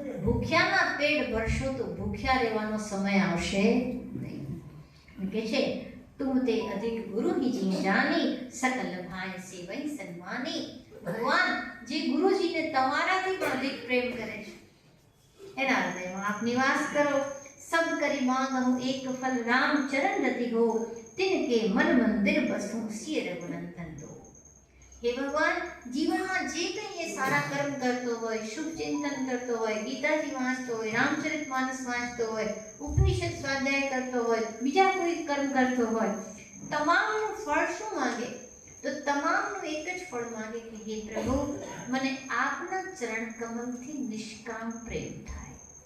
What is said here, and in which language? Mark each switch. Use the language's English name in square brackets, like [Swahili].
[Gujarati] ભૂખ્યાના પેટ ભરશો તો ભૂખ્યા રહેવાનો સમય આવશે નહીં. કે છે [Awadhi] તુમ તે અધિક ગુરુ કી જી જાની, સકલ ભાઈ સેવઈ સન્માની. [Gujarati] ભગવાન જે ગુરુજીને તમારાથી પણ અધિક પ્રેમ કરે છે, એના હૃદયમાં આપ નિવાસ કરો. [Awadhi] सब करी मांगहु एक फल राम चरण रति हो, तिनके मन मंदिर बसु सिय रघुनंदन दो. [Gujarati] हे भगवान, जीवનમાં જે કંઈ એ સારા કર્મ કરતો હોય, શુભ ચિંતન કરતો હોય, ગીતાજી વાંચતો હોય, રામચરિત માનસ વાંચતો હોય, ઉપનિષદ સ્વાધ્યાય કરતો હોય, બીજા કોઈ કર્મ કરતો હોય, તમામનું ફળ શું માંગે? તો તમામનું એક જ ફળ માંગે કે હે પ્રભુ, મને આપના ચરણ કમલથી નિષ્કામ પ્રેમ થાય.